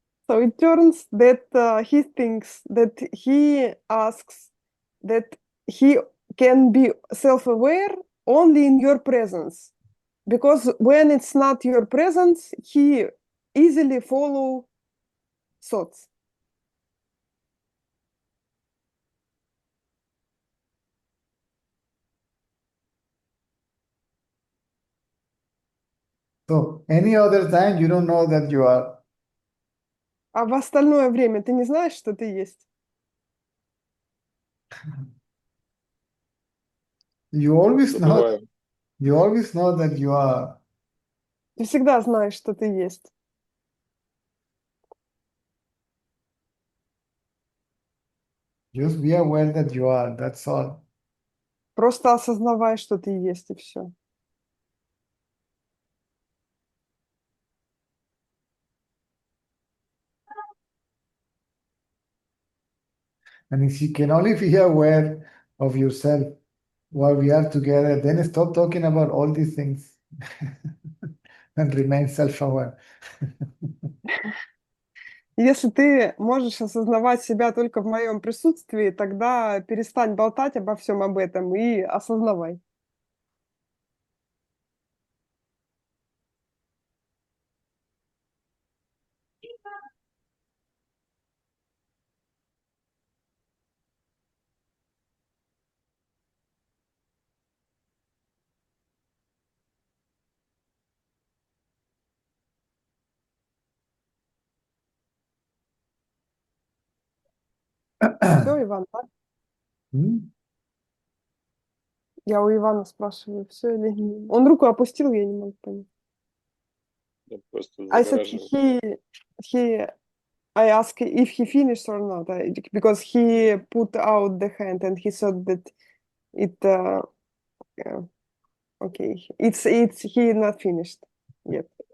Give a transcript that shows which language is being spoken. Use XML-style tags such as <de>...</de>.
<en>so it turns that he thinks that he asks that he can be self-aware only in your presence, because when it's not your presence, he easily follow thoughts. So any other time you don't know that you are.</en> <ru>А в остальное время ты не знаешь, что ты есть.</ru> <en>You always know.</en> <ru>Забываю.</ru> <en>You always know that you are.</en> <ru>Ты всегда знаешь, что ты есть.</ru> <en>Just be aware that you are. That's all.</en> <ru>Просто осознавай, что ты есть, и все.</ru> <en>And if you can only be aware of yourself while we are together, then stop talking about all these things and remain self-aware.</en> <ru>Если ты можешь осознавать себя только в моем присутствии, тогда перестань болтать обо всем об этом и осознавай. Все, Иван, да? Hmm? Я у Ивана спрашиваю, все или нет. Он руку опустил, я не могу понять. Я просто</ru> <en>I said</en> <ru>загораживаю.</ru> <en>I asked if he finished or not, because he put out the hand and he thought that it, okay, it's he not finished yet.</en>